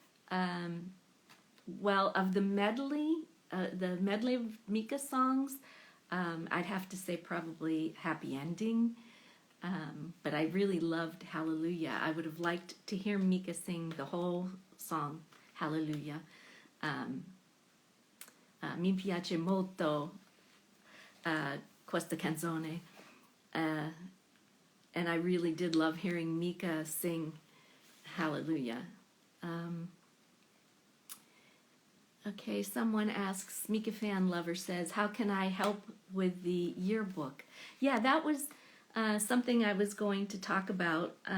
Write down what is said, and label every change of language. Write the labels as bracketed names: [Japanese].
[English] Of the medley of Mika songs, I'd have to say probably Happy Ending. But I really loved Hallelujah. I would have liked to hear Mika sing the whole song, Hallelujah. [Italian] Mi piace molto questa canzone. [English] And I really did love hearing Mika sing Hallelujah. Okay, someone asks, Mika Fan Lover says, how can I help with the yearbook? Yeah, that was something I was going to talk about.